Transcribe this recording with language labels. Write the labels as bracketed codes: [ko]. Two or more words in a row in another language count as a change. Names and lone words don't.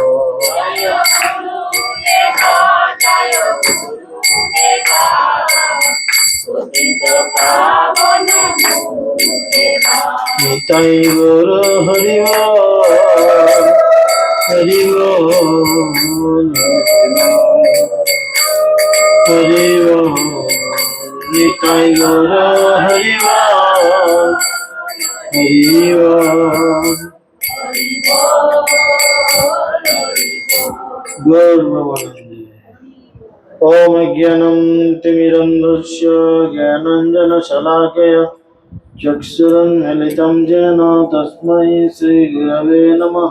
[bn] নিতাই গৌর হরি হরি হরি নিতাই গৌর হরি হরি। [sa] ओम ज्ञानं तिमिरन्धस्य ज्ञानाञ्जनशलाकया चक्षुरुन्मीलितं येन तस्मै श्रीगुरवे नमः।